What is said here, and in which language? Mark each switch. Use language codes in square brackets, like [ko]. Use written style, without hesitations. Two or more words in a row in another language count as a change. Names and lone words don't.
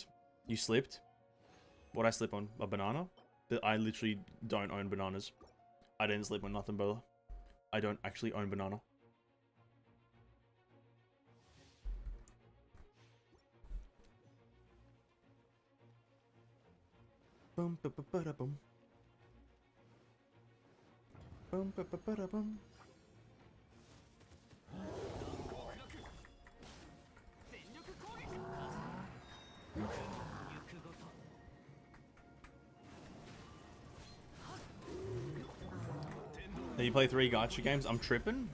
[en] You slipped? What'd I slip on? A banana? I literally don't own bananas. I didn't slip on nothing, brother. I don't actually own banana. Boom, ba ba ba da boom. Boom, ba ba ba da boom. Do you play 3 gacha games? I'm tripping?